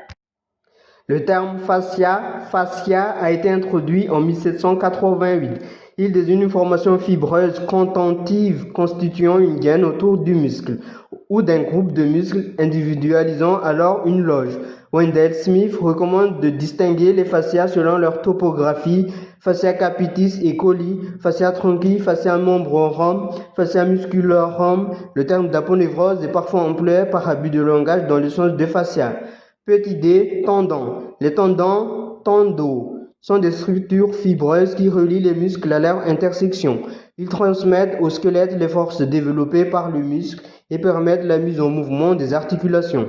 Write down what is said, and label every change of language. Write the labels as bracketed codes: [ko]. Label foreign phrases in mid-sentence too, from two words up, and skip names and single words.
[fr] Le terme fascia a été introduit en 1788. Il désigne une formation fibreuse contentive constituant une gaine autour du muscle ou d'un groupe de muscles individualisant alors une loge. Wendell Smith recommande de distinguer les fascias selon leur topographie: [la] fascia capitis et coli, fascia tronchi, fascia membrorum, fascia musculorum. [fr] Le terme d'aponevrose est parfois employé par abus de langage dans le sens de fascia. Petit d, tendons. Les tendons, tendo, sont des structures fibreuses qui relient les muscles à leur intersection. Ils transmettent au squelette les forces développées par le muscle et permettent la mise en mouvement des articulations.